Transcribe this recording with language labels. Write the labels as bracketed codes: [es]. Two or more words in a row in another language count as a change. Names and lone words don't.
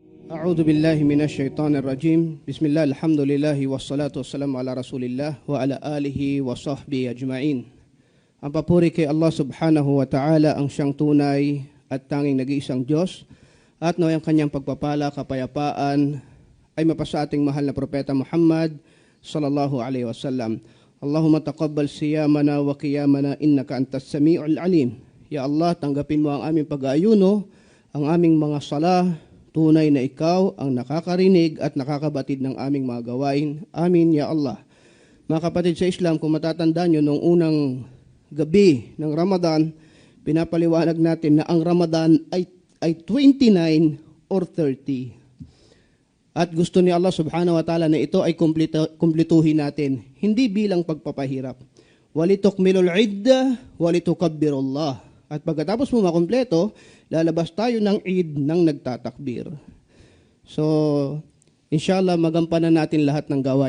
[ar] أعوذ بالله من الشيطان الرجيم. بسم الله، الحمد لله، والصلاة والسلام على رسول الله وعلى آله وصحبه أجمعين. [tl] Ang papuri kay Allah [ar] سبحانه وتعالى, [tl] ang siyang tunay at tanging nag-iisang Diyos, at naway ang kanyang pagpapala, kapayapaan ay mapasa ating mahal na propeta Muhammad [ar] صلى الله عليه وسلم. اللهم تقبل صيامنا وقيامنا إنك أنت السميع العليم. يا الله, [tl] tanggapin mo ang aming pag-aayuno, ang aming mga salah. Tunay na ikaw ang nakakarinig at nakakabatid ng aming mga gawain. Amin, [ar] يا الله. [tl] Mga kapatid sa Islam, kung matatandaan nyo, noong unang gabi ng Ramadan, pinapaliwanag natin na ang Ramadan ay 29 or 30. At gusto ni Allah [ar] سبحانه وتعالى [tl] na ito ay kumplituhin natin, hindi bilang pagpapahirap. [ar] ولتكملوا العدة ولتكبروا الله. [tl] At pagkatapos mo makumpleto, lalabas tayo ng Eid ng nagtatakbir. So, inshallah, magampanan natin lahat ng gawain.